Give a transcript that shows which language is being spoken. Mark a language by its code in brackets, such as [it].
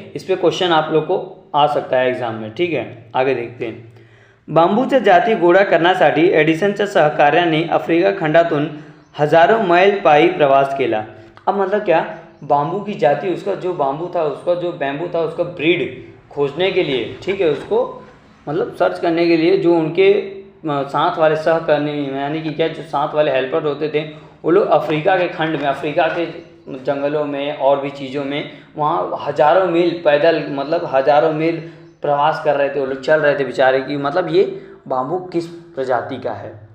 [hi] इस पर क्वेश्चन आप लोग को आ सकता है एग्जाम में, ठीक है। आगे देखते हैं। [mr] बांबूच्या जाती गोळा करण्यासाठी एडिसनच्या सहकार्याने आफ्रिका खंडातून हजारों मैल पायी प्रवास केला। [hi] अब मतलब क्या, बांबू की जाति, उसका जो बांबू था, उसका जो बैम्बू था, उसका ब्रीड खोजने के लिए, ठीक है, उसको मतलब सर्च करने के लिए जो उनके साथ वाले सहकर्मी, यानी कि क्या, जो साथ वाले हेल्पर होते थे, वो लोग अफ्रीका के खंड में, अफ्रीका के जंगलों में और भी चीज़ों में, वहाँ हज़ारों मील पैदल, मतलब हज़ारों मील प्रवास कर रहे थे, वो लोग चल रहे थे बेचारे की, मतलब ये बांबू किस प्रजाति का है।